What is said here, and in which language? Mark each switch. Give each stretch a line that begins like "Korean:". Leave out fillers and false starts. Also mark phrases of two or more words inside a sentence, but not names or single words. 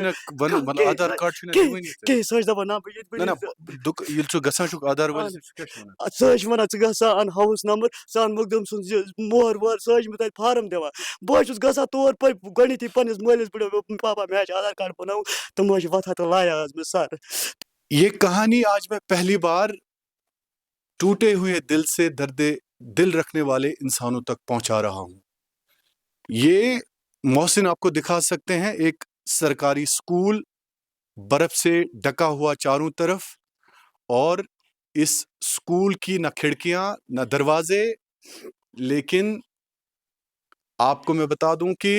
Kashmiri: کیٚنٛہہ سُہ حظ دپان نہ بہٕ سُہ حظ چھُ ونان ژٕ گژھ سا ان ہاوُس نمبر ژٕ ان مخدوٗم سُنٛد مۄہر وۄہر سُہ حظ چھُ مےٚ تتہِ فارم دِوان بہٕ حظ چھُس گژھان تور گۄڈنیتھٕے پننِس مٲلِس پٮ۪ٹھ پاپا مےٚ حظ چھُ آدھار کارڈ بناوُن تِم حظ چھِ وۄتھان تہٕ لایان حظ مےٚ سر
Urdu: یہ کہانی آج میں پہلی بار ٹوٹے ہوئے دل سے درد دل رکھنے والے انسانوں تک پہنچا رہا ہوں. یہ محسن آپ کو دکھا سکتے ہیں ایک سرکاری اسکول برف سے ڈھکا ہوا چاروں طرف, اور اس اسکول کی نہ کھڑکیاں نہ دروازے, لیکن آپ کو میں بتا دوں کہ